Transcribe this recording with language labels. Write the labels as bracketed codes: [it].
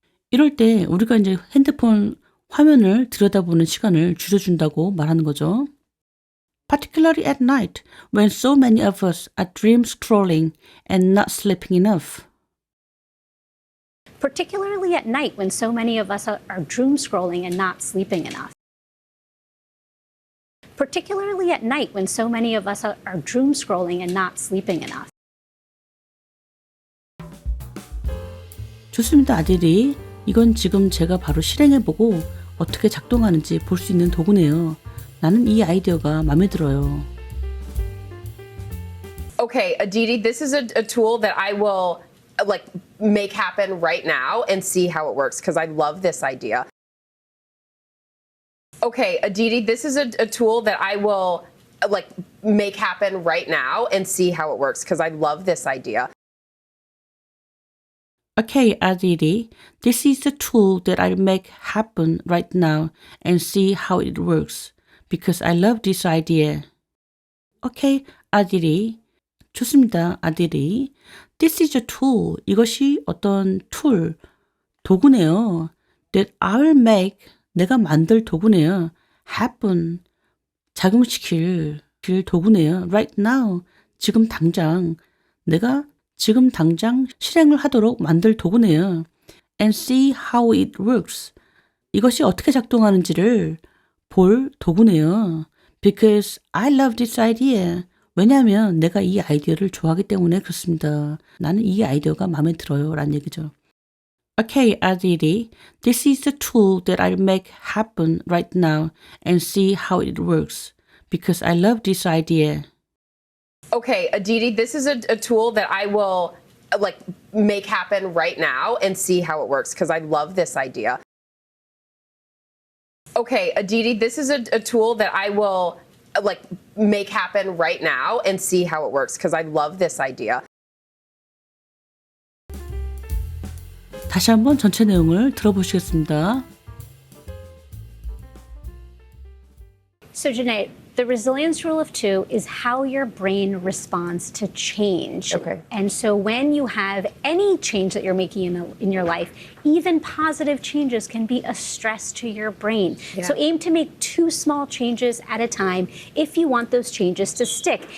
[ko] 이럴 때 우리가 이제 핸드폰 화면을 들여다보는 시간을 줄여준다고 말하는 거죠. [en] Particularly at night, when so many of us are dream scrolling and not sleeping enough. Particularly at night when so many of us are doom scrolling and not sleeping enough. Particularly at night when so many of us are doom scrolling and not sleeping enough. [ko] 좋습니다, 아들이. 이건 지금 제가 바로 실행해보고 어떻게 작동하는지 볼 수 있는 도구네요. 나는 이 아이디어가 마음에 들어요. [en] Okay, Aditi, this is a tool that I will make happen right now and see how it works because I love this idea. Okay, Aditi, this is a tool that I will like make happen right now and see how it works because I love this idea. Okay, Aditi, this is the tool that I'll make happen right now and see how it works because I love this idea. Okay, Aditi. [ko] 좋습니다, [en] Aditi. This is a tool. [ko] 이것이 어떤 툴, 도구네요. [en] That I'll make, [ko] 내가 만들 도구네요. [en] happen, [ko] 작용시킬 도구네요. [en] Right now, [ko] 지금 당장. 내가 지금 당장 실행을 하도록 만들 도구네요. [en] And see how it works. [ko] 이것이 어떻게 작동하는지를 볼 도구네요. [en] Because I love this idea. [ko] 왜냐하면 내가 이 아이디어를 좋아하기 때문에 그렇습니다. 나는 이 아이디어가 마음에 들어요. 라는 얘기죠. [en] Okay, Aditi, this is the tool that I'll make happen right now and see how it works. Because I love this idea. Okay, Aditi, this is a tool that I will like make happen right now and see how it works because I love this idea. Okay, Aditi, this is a tool that I will like make happen right now and see how it works because I love this idea. [ko] 다시 한번 전체 내용을 들어보시겠습니다. [en] So, Janae, the resilience rule of two is how your brain responds to change. Okay. And so, when you have any change that you're making in your life, even positive changes can be a stress to your brain. Yeah. So, aim to make 2 small changes at a time if you want those changes to stick.